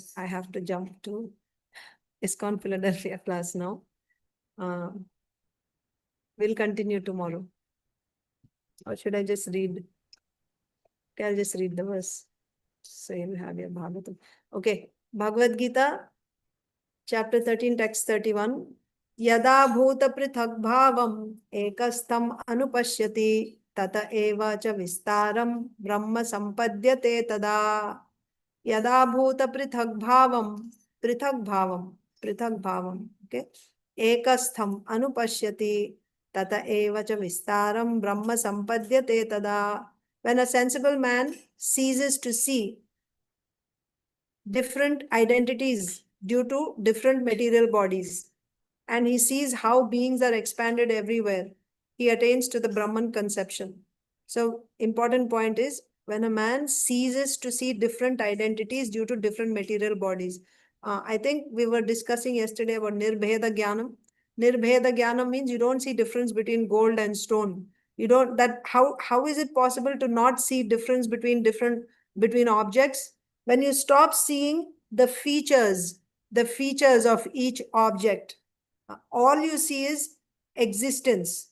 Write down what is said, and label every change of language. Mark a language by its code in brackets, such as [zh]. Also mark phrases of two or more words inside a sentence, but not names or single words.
[en] I have to jump to ISKCON Philadelphia class now. We'll continue tomorrow. Or should I just read? Okay, I'll just read the verse. So you'll have your Bhagavatam. Okay, Bhagavad Gita, chapter 13, text 31. [sa] यदा भूत-पृथग्-भावम् एक-स्थम् अनुपश्यति तत एव च विस्तारं ब्रह्म सम्पद्यते तदा. यदा भूत-पृथग्-भावम्, पृथग्-भावम्, okay? एक-स्थम् अनुपश्यति तत एव च विस्तारं ब्रह्म सम्पद्यते तदा. [en] When a sensible man ceases to see different identities due to different material bodies, and he sees how beings are expanded everywhere, he attains to the Brahman conception. So, important point is, when a man ceases to see different identities due to different material bodies. I think we were discussing yesterday about [sa] निर्भेद ज्ञानम्. निर्भेद ज्ञानम् [en] means you don't see difference between gold and stone. You don't, that how is it possible to not see difference between objects? When you stop seeing the features of each object, all you see is existence.